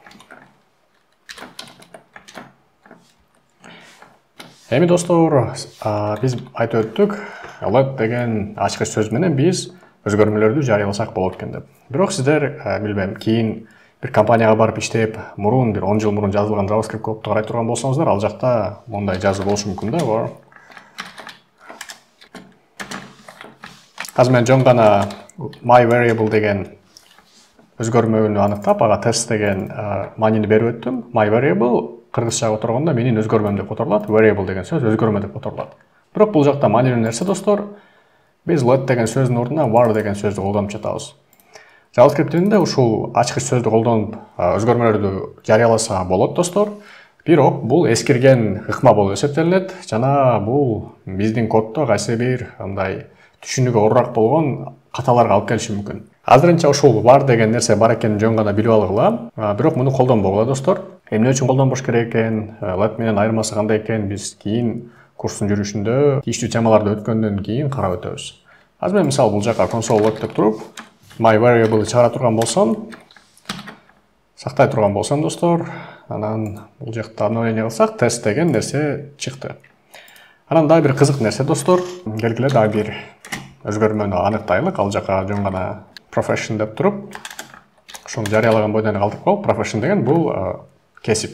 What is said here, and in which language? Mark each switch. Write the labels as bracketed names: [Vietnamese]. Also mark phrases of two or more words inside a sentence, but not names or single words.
[Kyrgyz] Эми достор, биз айтып өттүк, let деген ачкыч сөз менен биз өзгөрмөлөрдү жарыяласак болот экен деп. Бирок сиздер билбейм, кийин бир компанияга барып иштеп, мурун бир 10 жыл мурун жазылган JavaScript кодду карай турган болсоңуздар, ал жакта мондай жазуу болушу мүмкүн да. Азыр мен жөн гана [English] my variable [Kyrgyz] деген өзгөрмөгөнү аныктап, ага test деген маанини берип өттүм. [English] My variable [Kyrgyz] кыргызчага которгондо менин өзгөрмөм деп которулат. Variable деген сөз өзгөрмө деп которулат. Бирок бул жакта маанилүү нерсе достор, биз let деген сөздүн ордуна var деген сөздү колдонуп жатабыз. JavaScript тилинде ушул ачкыч сөздү колдонуп өзгөрмөлөрдү жарыяласа болот достор. Бирок бул эскирген ыкма болуп эсептелинет жана бул биздин коддо кайсы бир мындай түшүнүүгө оорураак болгон каталарга алып келиши мүмкүн. Азырынча ушул var деген нерсе бар экенин жөн гана билип алгыла, бирок муну колдонбогула достор. Эмне үчүн колдонбош керек экен, let менен айырмасы кандай экен биз кийин курстун жүрүшүндө тийиштүү темаларды өткөндөн кийин карап өтөбүз. Азыр мен мисалы бул жака [English] console log [Kyrgyz] деп туруп, [English] my variable [Kyrgyz] чыгара турган болсом, сактай турган болсом достор, анан бул жакта обновление кылсак, test деген нерсе чыкты. Анан дагы бир кызык нерсе достор, келгиле дагы бир өзгөрмөнү аныктайлык. Ал жака жөн гана profession деп туруп, ошону жарыялаган бойдон калтырып коюп, profession деген бул кесип.